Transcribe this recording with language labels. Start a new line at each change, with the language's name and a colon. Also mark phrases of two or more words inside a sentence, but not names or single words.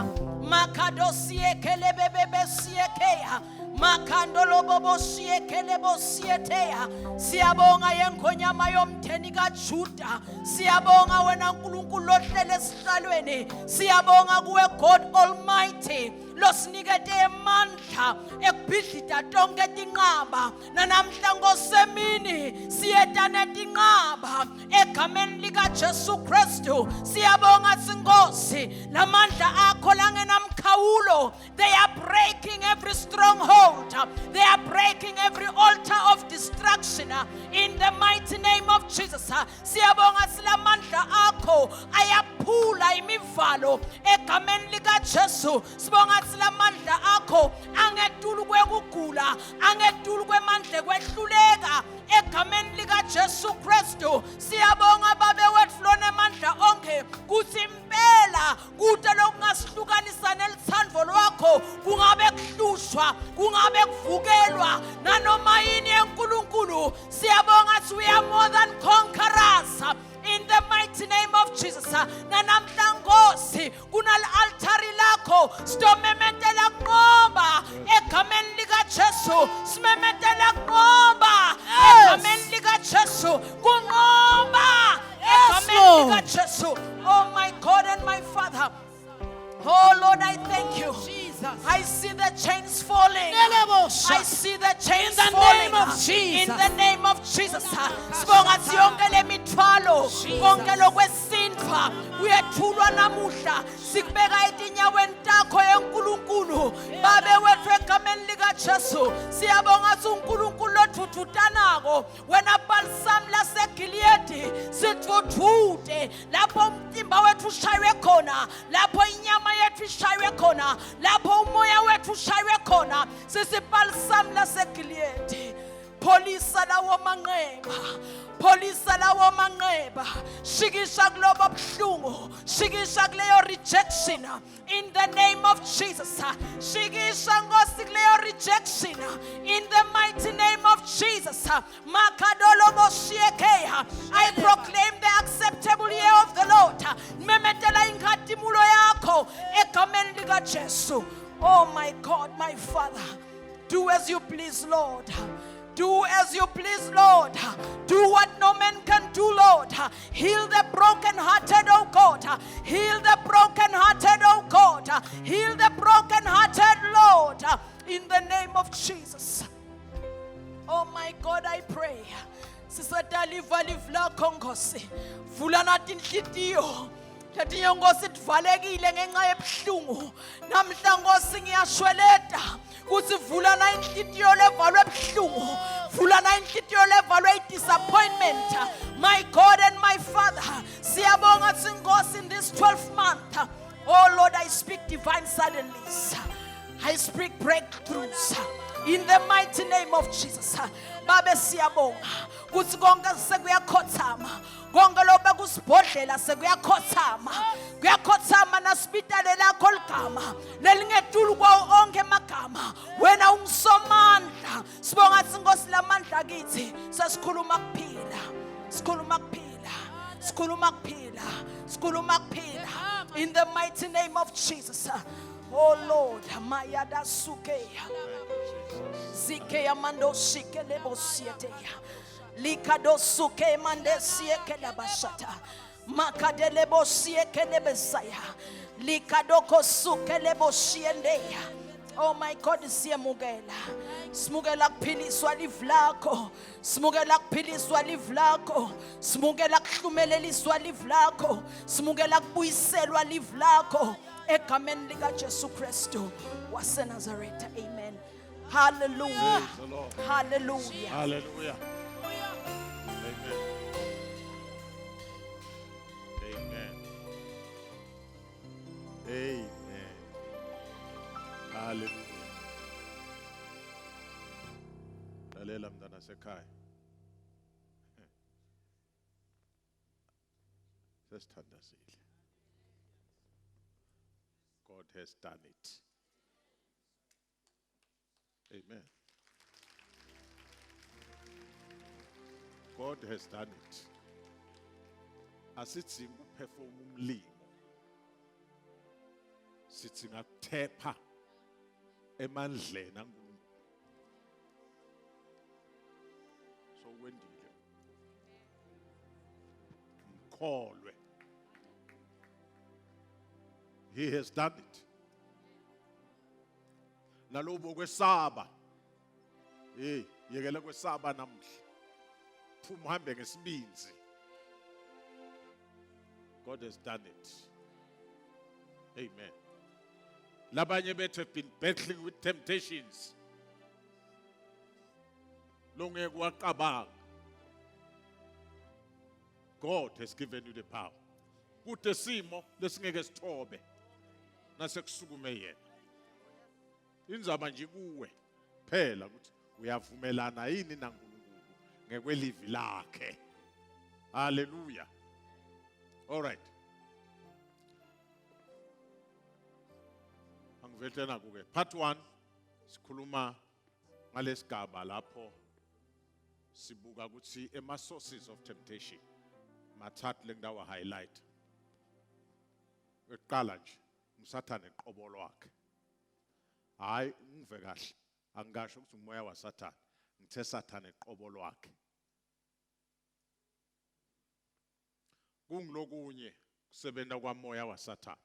Swati: Makadosie kelebebebe siekeya. Makandolo bobo siekelebo sieteya. Siyabonga yenkonyama yomtheni kaJuda. Siyabonga wena nkulunkulu ohlele esihlalweni. Siyabonga kuwe
English: God Almighty.
Swati: Losinikete amandla ekubhidlita tonke tinqaba. Nanamhla ngosemini siyetana tinqaba egameni lika Jesu Kristu. Siyabonga sinkosi lamandla akho langenamkhawulo.
English: They are breaking every stronghold. They are breaking every altar of destruction in the mighty name of Jesus.
Swati: Siyabonga silamandla akho ayaphula imivalo egameni lika Jesu. Sibonga silamandla akho angedulu kwekugula, angedulu kwemandla kwehluleka egameni lika Jesu Kristu. Siyabonga babe wethu lona amandla onke kuthi impela kude lokungasihlukanisa nelithando lwakho kungabe kuhlushwa, kungabe kuvukelwa nanoma yini enkulunkulu.
English: Siyabonga we are more than conquerors in the mighty name of Jesus.
Swati: Nanamhla Nkosi kunal altari lakho sitomemetela kunqoba egameni lika Jesu. Simemetela kunqoba egameni lika Jesu. Kunqoba egameni lika Jesu.
English: Oh my God and my Father. Oh Lord, I thank you. I see the chains falling. I see the chains falling. In the name of Jesus.
Swati: Sibonga siyonke le mithwalo konke lokwesintwa uyethulwa namuhla sikubeka etinyaweni takho enkulunkulu babe wethu egameni lika Jesu. Siyabonga uNkulunkulu lothuthutanako wena balsam laseGiliyadi sithuthute lapho umtimba wethu ushaywe khona, lapho inyama yethu ishaywe khona, lapho umoya wethu ushaywe khona sisipalsam laseGiliyadi. Polisa lawo manqeba, polisa lawo manqeba, shikisha kulobo buhlungu, shikisha kuleyo rejection
English: in the name of Jesus.
Swati: Shikisha Nkosi kuleyo rejection
English: in the mighty name of Jesus. Makadolo moshiyekeya. I proclaim the acceptable year of the Lord.
Swati: Memetela inkathimulo yakho egameni lika Jesu.
English: Oh my God, my Father, do as you please, Lord. Do as you please, Lord. Do what no man can do, Lord. Heal the brokenhearted, oh God. Heal the brokenhearted, oh God. Heal the brokenhearted, Lord. In the name of Jesus. Oh my God, I pray. Sisataliva livla kongosi.
Swati: Fulana tinhlitiyo. Yathi Nkosi sivalekile ngenxa yebuhlungu. Namhla Nkosi ngiyashweleta kuthi vulana inhlitiyo levalwe ebuhlungu. Vulana inhlitiyo levalwe disappointment.
English: My God and my Father,
Swati: siyabonga Nkosi
English: in this 12th month. Oh Lord, I speak divine suddenlies. I speak breakthroughs in the mighty name of Jesus.
Swati: Babe siyabonga kuthi konke sekuyakhothama. Konke lobe kusibhodlela sekuyakhothama. Kuyakhothama nasibitale lakho ligama lelingedulu kwawo onke amagama. Wena ungusomandla. Sibonga Nkosi lamandla kithi. Sesikhuluma kuphila. Sikhuluma kuphila. Sikhuluma kuphila. Sikhuluma kuphila.
English: In the mighty name of Jesus. Oh Lord, Mayada Sukeya. Zikeya mando shike lebo sieteya. Likado suke mande sieke labashata. Makadelebo sieke lebesaya. Likadoko suke lebo siendeya. Oh my God,
Swati: siyamukela. Simukela kuphiliswa live lakho. Simukela kuphiliswa live lakho. Simukela kuhlumeleliswa live lakho. Simukela kubuyiselwa live lakho. Egameni lika Jesu Kristu waseNazaretha. Amen. Hallelujah. Hallelujah. Hallelujah. Amen. Amen. Amen. Hallelujah. Lalela mntana sekhaya. Sesithandazile.
English: God has done it. Amen. God has done it.
Swati: asithinga ukuperform umlimo. Sithi ngakuthepha emandleni kaNkulunkulu. So wendile. Mkholwe.
English: He has done it.
Swati: Nalobo kwesaba. Yekela kwesaba namhla. Phuma uhambe ngesibinzi.
English: God has done it. Amen.
Swati: Labanye bethu
English: have been battling with temptations.
Swati: Longeke waqabanga.
English: God has given you the power.
Swati: Kute simo lesingeke sithobe. Nasekusukume yena. Inzaba nje kuwe phela ukuthi uyavumelana yini naNkulunkulu ngekwelivi lakhe.
English: Hallelujah. All right.
Swati: Angivetena kuke. Part 1 sikhuluma ngalesigaba lapho sibuka ukuthi
English: sources of temptation.
Swati: Mathathu lendawo highlight. Eqala nje uSathane eqobo lwakhe. Hayi ngive kahle. Angisho ukuthi umoya waSathane. Ngithe Sathane eqobo lwakhe. Kungilokunye kusebenza kwamoya waSathane.